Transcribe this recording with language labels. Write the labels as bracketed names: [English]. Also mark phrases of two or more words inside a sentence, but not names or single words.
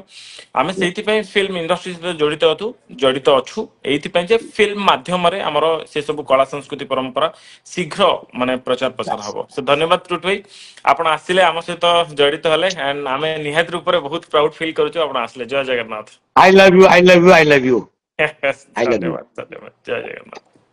[Odia] ଆମେ ସେଇଥିପାଇଁ [English] film industry [Odia] ସହିତ ଜଡିତ ଅଛୁ, ଏଇଥିପାଇଁ ଯେ ଫିଲ୍ମ ମାଧ୍ୟମରେ ଆମର ସେ ସବୁ କଳା ସଂସ୍କୃତି ପରମ୍ପରା ଶୀଘ୍ର ମାନେ ପ୍ରଚାର ପ୍ରସାର ହବ। ସେ ଧନ୍ୟବାଦ ଟୁଟୁ ଭାଇ, ଆପଣ ଆସିଲେ, ଆମ ସହିତ ଜଡିତ ହେଲେ, ଆଣ୍ଡ ଆମେ ନିହାତି ରୂପରେ ବହୁତ [English] proud feel [Odia] କରୁଛୁ ଆପଣ ଆସିଲେ। ଜୟ ଜଗନ୍ନାଥ। [English] I love you, I love you, I love you, I love you. [Odia] ଧନ୍ୟବାଦ ଧନ୍ୟବାଦ, ଜୟ ଜଗନ୍ନାଥ।